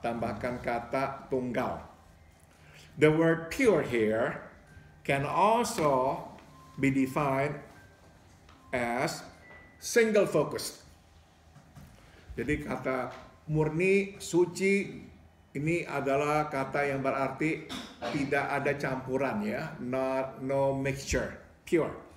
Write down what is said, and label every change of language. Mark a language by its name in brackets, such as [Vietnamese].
[Indonesian] Tambahkan kata tunggal. [English] The word pure here can also be defined as single focused. [Indonesian] Jadi kata murni, suci, ini adalah kata yang berarti tidak ada campuran ya, [English] no mixture, pure.